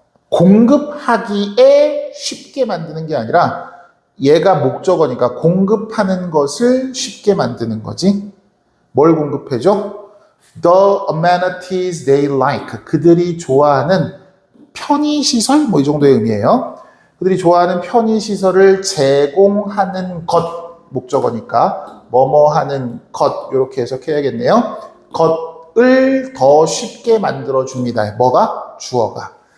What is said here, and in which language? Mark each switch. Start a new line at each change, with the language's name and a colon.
Korean: 공급하기에 쉽게 만드는 게 아니라 얘가 목적어니까 공급하는 것을 쉽게 만드는 거지. 뭘 공급해줘?
English: The amenities they like.
Korean: 그들이 좋아하는 편의시설? 뭐 이 정도의 의미예요. 그들이 좋아하는 편의시설을 제공하는 것. 목적어니까 뭐뭐 하는 것. 이렇게 해석해야겠네요. 것을 더 쉽게 만들어줍니다. 뭐가? 주어가.